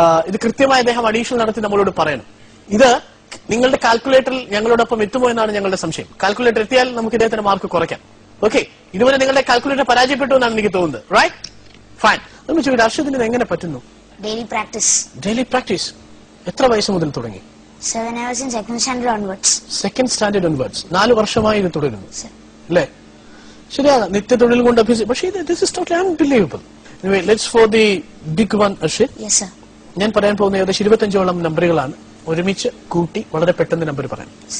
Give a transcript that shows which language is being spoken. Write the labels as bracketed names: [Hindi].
[Malayalam] ഇത് കൃത്യമായി അദ്ദേഹം അഡീഷണൽ നടത്തി നമ്മളോട് പറയണം. ഇത് നിങ്ങളുടെ കാൽക്കുലേറ്ററിൽ ഞങ്ങളോടൊപ്പം എത്തുമോ എന്നാണ് ഞങ്ങളുടെ സംശയം. കാൽക്കുലേറ്റർ എത്തിയാൽ നമുക്ക് ഇദ്ദേഹത്തിന്റെ മാർക്ക് കുറയ്ക്കാം. ഓക്കെ, ഇതുവരെ നിങ്ങളുടെ കാൽക്കുലേറ്റർ പരാജയപ്പെട്ടു എന്നാണ് എനിക്ക് തോന്നുന്നത്. Right, fine. നമ്മൾ ചോദിച്ചു അർഷദിന് ഇത് എങ്ങനെ പറ്റുന്നു? [English] Daily practice. Daily practice. [Malayalam] എത്ര വയസ്സ് മുതൽ തുടങ്ങി? [English] 7 hours in second standard onwards. Second standard onwards. [Malayalam] 4 വർഷമായി ഇത് തുടരുന്നു [English] Sir. [Malayalam] അല്ലേ? ശരിയാണ്, നിത്യതൊഴിൽ കൊണ്ട് അഭ്യസിച്ചു. പക്ഷേ [English] This is totally unbelievable. Anyway, let's for the big one, Arshid. Yes, sir. [Malayalam] ഞാൻ പറയാൻ പോകുന്ന ഏകദേശം 25ഓളം നമ്പറുകളാണ്. ഒരുമിച്ച് കൂട്ടി വളരെ പെട്ടെന്ന് നമ്പർ പറയാം.